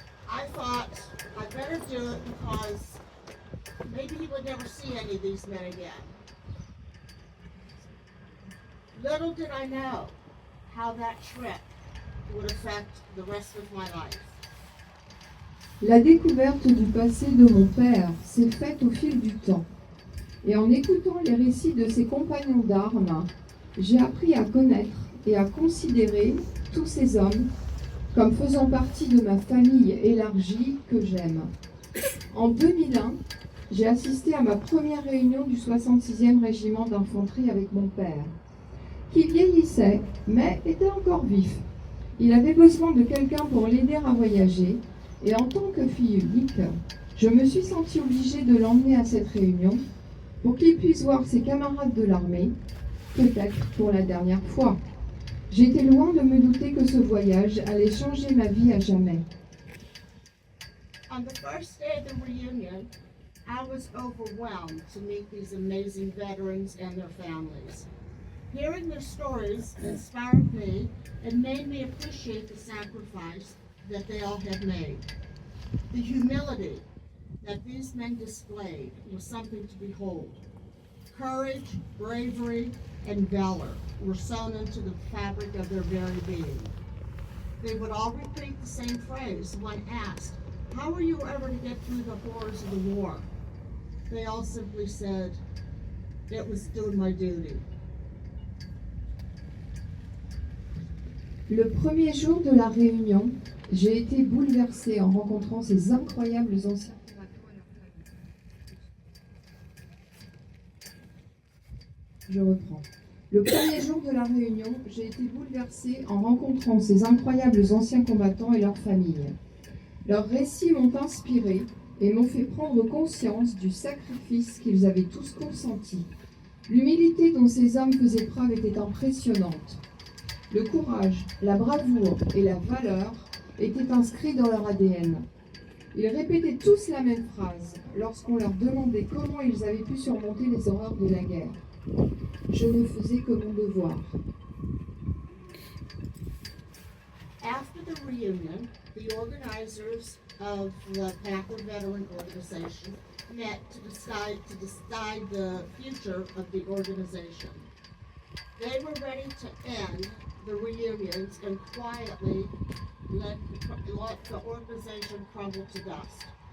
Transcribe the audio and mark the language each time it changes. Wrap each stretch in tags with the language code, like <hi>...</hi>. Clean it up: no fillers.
<en>I thought I'd better do it because maybe he would never see any of these men again. Little did I know how that trip would affect the rest of my life.</en> <fr>La découverte du passé de mon père s'est faite au fil du temps. Et en écoutant les récits de ses compagnons d'armes, j'ai appris à connaître et à considérer tous ces hommes comme faisant partie de ma famille élargie que j'aime. En 2001, j'ai assisté à ma première réunion du 66e régiment d'infanterie avec mon père, qui vieillissait, mais était encore vif. Il avait besoin de quelqu'un pour l'aider à voyager, et en tant que fille unique, je me suis sentie obligée de l'emmener à cette réunion pour qu'il puisse voir ses camarades de l'armée, peut-être pour la dernière fois. J'étais loin de me douter que ce voyage allait changer ma vie à jamais.</fr> <en>On the first day of the reunion, I was overwhelmed to meet these amazing veterans and their families. Hearing their stories inspired me and made me appreciate the sacrifice that they all had made. The humility that these men displayed was something to behold. Courage, bravery, and valor were sewn into the fabric of their very being. They would all repeat the same phrase when asked, "How were you ever to get through the horrors of the war?" They all simply said, "It was doing my duty."</en> <fr>Le premier jour de la réunion, j'ai été bouleversée en rencontrant ces incroyables anciens combattants et leurs familles. Je reprends. Le premier jour de la réunion, j'ai été bouleversée en rencontrant ces incroyables anciens combattants et leurs familles. Leurs récits m'ont inspirée et m'ont fait prendre conscience du sacrifice qu'ils avaient tous consenti. L'humilité dont ces hommes faisaient preuve était impressionnante. Le courage, la bravoure et la valeur étaient inscrits dans leur ADN. Ils répétaient tous la même phrase lorsqu'on leur demandait comment ils avaient pu surmonter les horreurs de la guerre. Je ne faisais que mon devoir.</fr> <en>After the reunion, the organizers of the Panther Veteran Organization met to decide the future of the organization. They were ready to end the reunions and quietly let the organization crumble to dust.</en>